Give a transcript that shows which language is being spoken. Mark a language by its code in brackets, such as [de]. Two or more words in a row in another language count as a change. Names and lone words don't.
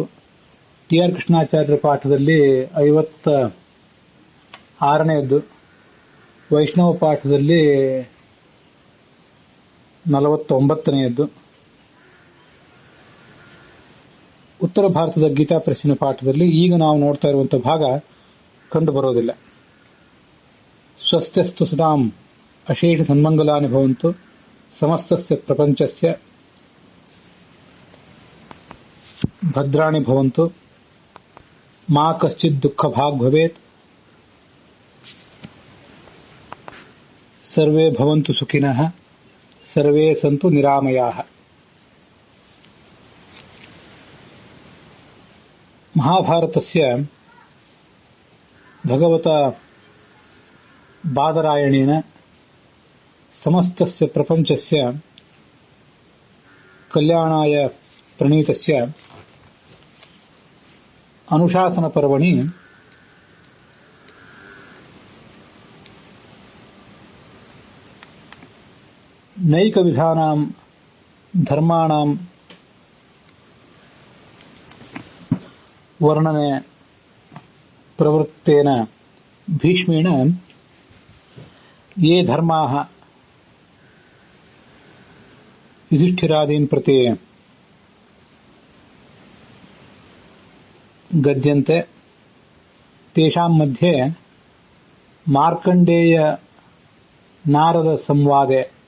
[kn] ಟಿ ಆರ್ ಕೃಷ್ಣಾಚಾರ್ಯರ ಪಾಠದಲ್ಲಿ 56ನೇದ್ದು, ವೈಷ್ಣವ ಪಾಠದಲ್ಲಿ 49ನೇದ್ದು, ಉತ್ತರ ಭಾರತದ ಗೀತಾ ಪ್ರೆಸ್ಸಿನ ಪಾಠದಲ್ಲಿ ಈಗ ನಾವು ನೋಡ್ತಾ ಇರುವಂತಹ ಭಾಗ ಕಂಡು ಬರೋದಿಲ್ಲ. [sa] ಸ್ವಸ್ತ್ಯಸ್ತು ಸದಾಂ ಅಶೇಷ ಸನ್ಮಂಗಲಾನಿ ಭವಂತು ಸಮಸ್ತಸ್ಯ ಪ್ರಪಂಚಸ್ಯ ಭದ್ರಾಣಿ ಭವಂತು ಮಾ ಕಶ್ಚಿತ್ ದುಃಖ ಭಾಗ್ ಭವೇತ್ ಸರ್ವೇ ಭವಂತು ಸುಖಿನಃ ಸರ್ವೇ ಸಂತು ನಿರಾಮಯಾಃ. ಮಹಾಭಾರತಸ್ಯ ಭಗವತ ಬಾದರಾಯಣೇನ ಸಮಸ್ತಸ್ಯ ಪ್ರಪಂಚಸ್ಯ ಕಲ್ಯಾಣಾಯ ಪ್ರಣೀತಸ್ಯ ಅನುಶಾಸನ ಪರ್ವಣಿ ನೈಕವಿಧಾನಾಂ ಧರ್ಮಾಣಾಂ ವರ್ಣನೆ ಪ್ರವೃತ್ತೇನ ಭೀಷ್ಮೇಣ ಯೇ ಧರ್ಮಾಃ युधिष्ठिरादीन् प्रति गद्यन्ते तेषां मध्ये मार्कण्डेय नारद संवादे